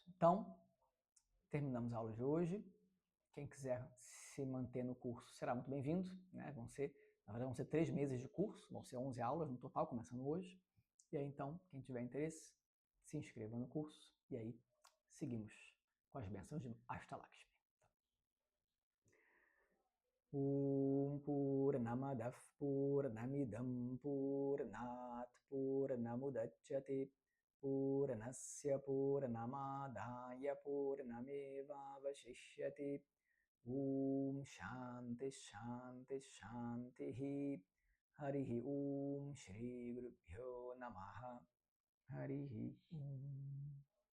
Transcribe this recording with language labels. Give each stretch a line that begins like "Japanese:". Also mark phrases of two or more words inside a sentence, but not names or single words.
Portuguese: Então, terminamos a aula de hoje. Quem quiser se manter no curso será muito bem-vindo. Né? Na verdade, vão ser 3 meses de curso, vão ser 11 aulas no total, começando hoje. E aí, então, quem tiver interesse, se inscreva no curso. E aí, seguimos com as bênçãos de Ashtalakshmi.
Sanskrit: ॐ पूर्णमदः पूर्णमिदं पूर्णात् पूर्णमुदच्यते पूर्णस्य पूर्णमादाय पूर्णमेवावशिष्यते ॐ शान्तिः शान्तिः शान्तिः हरिः ॐ श्री गुरुभ्यो नमः हरिः ॐ